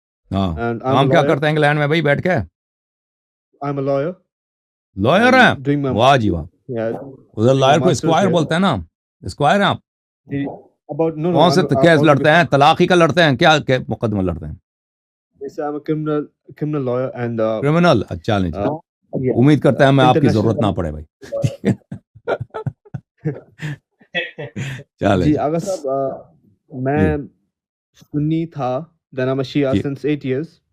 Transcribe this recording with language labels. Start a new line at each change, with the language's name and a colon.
Urdu: ہاں، کام کیا کرتے ہیں انگلینڈ میں بھائی بیٹھ کے؟
English: I'm a lawyer.
Urdu: لائر ہیں؟
English: Doing my
Urdu: واہ جی واہ. ادھر لائر کو اسکوائر بولتے ہیں نا، اسکوائر ہیں آپ؟ کون سے کیس لڑتے ہیں؟ طلاقی کا لڑتے ہیں کیا مقدمہ لڑتے ہیں؟
English: I'm a criminal lawyer and
Urdu: criminal. اچھا نہیں جی، امید کرتا ہے میں آپ کی ضرورت نہ پڑے بھائی. چلے جی آغا صاحب، میں سنی تھا،
English: then I'm a Shia since 8 years.